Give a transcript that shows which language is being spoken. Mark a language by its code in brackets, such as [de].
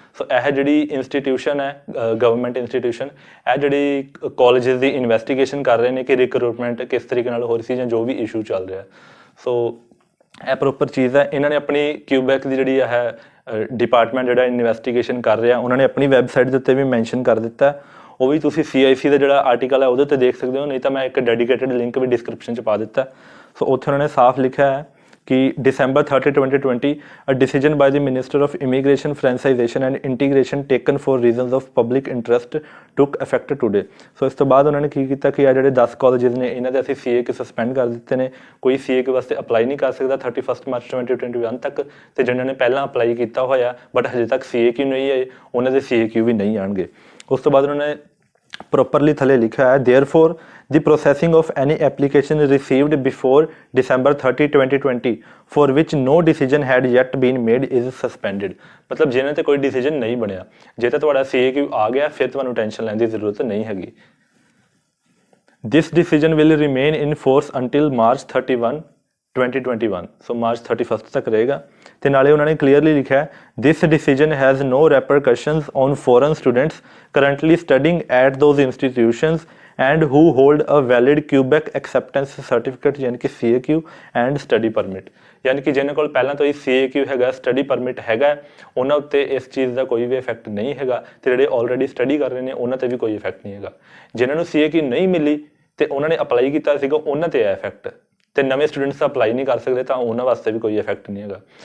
[pa] ਸੋ ਇਹ ਜਿਹੜੀ ਇੰਸਟੀਟਿਊਸ਼ਨ ਹੈ ਗਵਰਨਮੈਂਟ ਇੰਸਟੀਟਿਊਸ਼ਨ, ਇਹ ਜਿਹੜੀ ਕਾਲਜਿਸ ਦੀ ਇਨਵੈਸਟੀਗੇਸ਼ਨ ਕਰ ਰਹੇ ਨੇ ਕਿ ਰਿਕਰੂਟਮੈਂਟ ਕਿਸ ਤਰੀਕੇ ਨਾਲ ਹੋ ਰਹੀ ਸੀ ਜਾਂ ਜੋ ਵੀ ਇਸ਼ੂ ਚੱਲ ਰਿਹਾ। ਸੋ ਇਹ ਪ੍ਰੋਪਰ ਚੀਜ਼ ਹੈ। ਇਹਨਾਂ ਨੇ ਆਪਣੀ ਕਿਊਬੈਕ ਦੀ ਜਿਹੜੀ ਹੈ ਡਿਪਾਰਟਮੈਂਟ ਜਿਹੜਾ ਇਨਵੈਸਟੀਗੇਸ਼ਨ ਕਰ ਰਿਹਾ, ਉਹਨਾਂ ਨੇ ਆਪਣੀ ਵੈਬਸਾਈਟ ਦੇ ਉੱਤੇ ਵੀ ਮੈਂਸ਼ਨ ਕਰ ਦਿੱਤਾ। ਉਹ ਵੀ ਤੁਸੀਂ CIC ਦਾ ਜਿਹੜਾ ਆਰਟੀਕਲ ਹੈ ਉਹਦੇ ਉੱਤੇ ਦੇਖ ਸਕਦੇ ਹੋ, ਨਹੀਂ ਤਾਂ ਮੈਂ ਇੱਕ ਡੈਡੀਕੇਟਡ ਲਿੰਕ ਵੀ ਡਿਸਕ੍ਰਿਪਸ਼ਨ 'ਚ ਪਾ ਦਿੱਤਾ। ਸੋ ਉੱਥੇ ਉਹਨਾਂ ਨੇ ਸਾਫ਼ ਲਿਖਿਆ ਹੈ ਕਿ [en] December 30, 2020, a decision by the Minister of Immigration, Franchisation and Integration taken for reasons of public interest took effect today। [pa] ਸੋ ਇਸ ਤੋਂ ਬਾਅਦ ਉਹਨਾਂ ਨੇ ਕੀ ਕੀਤਾ ਕਿ ਇਹ ਜਿਹੜੇ 10 ਕਾਲਜਿਸ ਨੇ ਇਹਨਾਂ ਦੇ ਅਸੀਂ CAQ ਸਸਪੈਂਡ ਕਰ ਦਿੱਤੇ ਨੇ, ਕੋਈ CAQ ਵਾਸਤੇ ਅਪਲਾਈ ਨਹੀਂ ਕਰ ਸਕਦਾ 31 ਮਾਰਚ 2021 ਤੱਕ, ਅਤੇ ਜਿਹਨਾਂ ਨੇ ਪਹਿਲਾਂ ਅਪਲਾਈ ਕੀਤਾ ਹੋਇਆ ਬਟ ਹਜੇ ਤੱਕ CAQ ਨਹੀਂ ਆਏ ਉਹਨਾਂ ਦੇ CAQ ਵੀ ਨਹੀਂ ਆਉਣਗੇ। ਉਸ ਤੋਂ ਬਾਅਦ ਉਹਨਾਂ ਨੇ ਪ੍ਰੋਪਰਲੀ ਥੱਲੇ ਲਿਖਿਆ ਹੈ [en] therefore the processing of any application received before December 30 2020 for which no decision had yet been made is suspended। [pa] ਮਤਲਬ ਜਿਹਨਾਂ ਤੇ ਕੋਈ ਡਿਸੀਜਨ ਨਹੀਂ ਬਣਿਆ, ਜੇ ਤਾਂ ਤੁਹਾਡਾ CAQ ਆ ਗਿਆ ਫਿਰ ਤੁਹਾਨੂੰ ਟੈਨਸ਼ਨ ਲੈਣ ਦੀ ਜ਼ਰੂਰਤ ਨਹੀਂ ਹੈਗੀ। [en] This decision will remain in force until March 31 2021, [pa] so March 31 ਤੱਕ ਰਹੇਗਾ। ਤੇ ਨਾਲੇ ਉਹਨਾਂ ਨੇ ਕਲੀਅਰਲੀ ਲਿਖਿਆ ਹੈ [en] this decision has no repercussions on foreign students currently studying at those institutions and who hold a valid Quebec acceptance certificate ਯਾਨੀ ਕਿ CAQ and study permit। [pa] ਯਾਨੀ ਕਿ ਜਿਹਨਾਂ ਕੋਲ ਪਹਿਲਾਂ ਤੋਂ ਹੀ CAQ ਹੈਗਾ, ਸਟੱਡੀ ਪਰਮਿਟ ਹੈਗਾ, ਉਹਨਾਂ ਉੱਤੇ ਇਸ ਚੀਜ਼ ਦਾ ਕੋਈ ਵੀ ਇਫੈਕਟ ਨਹੀਂ ਹੈਗਾ ਤੇ ਜਿਹੜੇ ਆਲਰੇਡੀ ਸਟੱਡੀ ਕਰ ਰਹੇ ਨੇ ਉਹਨਾਂ ਤੇ ਵੀ ਕੋਈ ਇਫੈਕਟ ਨਹੀਂ ਹੈਗਾ। ਜਿਨ੍ਹਾਂ ਨੂੰ CAQ ਨਹੀਂ ਮਿਲੀ ਤੇ ਉਹਨਾਂ ਨੇ ਅਪਲਾਈ ਕੀਤਾ ਸੀਗਾ ਉਹਨਾਂ ਤੇ ਹੈ ਇਫੈਕਟ, ਤੇ ਨਵੇਂ ਸਟੂਡੈਂਟਸ ਅਪਲਾਈ ਨਹੀਂ ਕਰ ਸਕਦੇ ਤਾਂ ਉਹਨਾਂ ਵਾਸਤੇ ਵੀ ਕੋਈ ਇਫੈਕਟ ਨਹੀਂ ਹੈਗਾ।